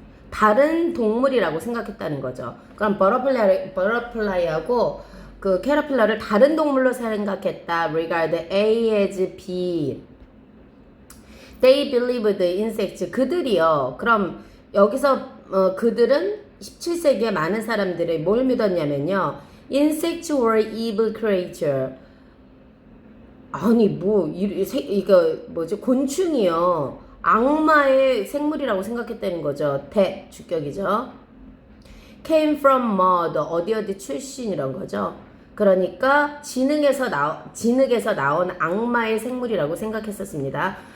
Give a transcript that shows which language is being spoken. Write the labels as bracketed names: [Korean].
[Korean] 다른 동물이라고 생각했다는 거죠. 그럼 butterfly하고 그 caterpillar를 다른 동물로 생각했다. [English] regard A as B. They believed insects. 그들이요. [Korean] 그럼 여기서 그들은 17세기에 많은 사람들이 뭘 믿었냐면요. [English] Insects were evil creature. [Korean] 아니 이거 뭐지? 곤충이요. 악마의 생물이라고 생각했다는 거죠. [English] 주격이죠. Came from mud. [Korean] 어디 출신이란 거죠. 그러니까 진흙에서 나온 악마의 생물이라고 생각했었습니다.